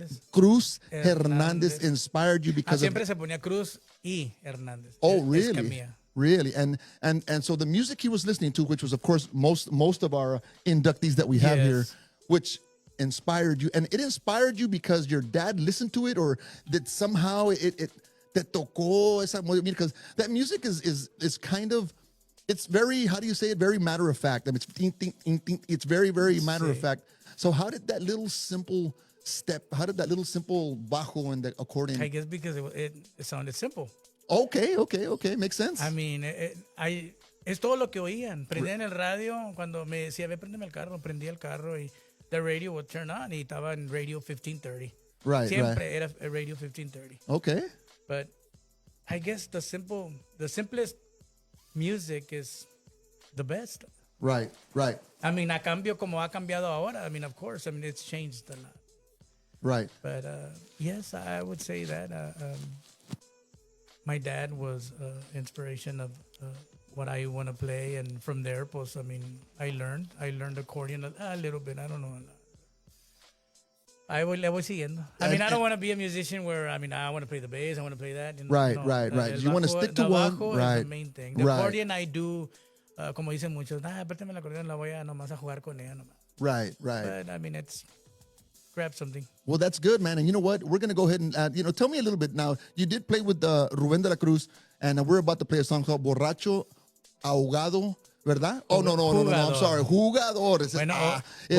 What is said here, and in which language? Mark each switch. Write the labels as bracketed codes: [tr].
[en] Cruz Hernandez inspired you because [es] siempre se ponía Cruz y Hernández. [en] Oh, really? Really? And so the music he was listening to, which was of course most of our inductees that we have here, which inspired you, and it inspired you because your dad listened to it, or that somehow it [es] te tocó esa, [en] because that music is kind of, it's very, how do you say it? Very matter of fact. I mean, it's very, very matter of fact. So how did that little simple bajo and the accordion? I guess because it sounded simple. Okay. Makes sense. [es] I mean, es todo lo que oían. Prendían el radio cuando me decía, ve, préndeme el carro. Prendía el carro y [en] the radio would turn on [es] y estaba en radio 1530. [en] Right. [es] Siempre era radio 1530. [en] Okay. But I guess the simplest music is the best. Right. I mean, [es] como ha cambiado ahora. [en] I mean, of course. I mean, it's changed a lot. Right. But yes, I would say that my dad was inspiration of what I want to play, and from there, pues, I mean, I learned accordion a little bit. I don't know. I [es] voy siguiendo. [en] I mean, I don't want to be a musician where, I mean, I want to play the bass, I want to play that. Right. You want to stick to one. Right. Is the main thing. The accordion I do, [es] como dicen muchos, préstame el acordeón, la voy a nomás a jugar con ella nomás. [en] Right. But, I mean, it's grab something. Well, that's good, man. And you know what? We're going to go ahead and, tell me a little bit now. You did play with Rubén de la Cruz, and we're about to play a song called Borracho, Ahogado, ¿verdad? Oh, no, I'm sorry. Jugador. Es, [es] Bueno, es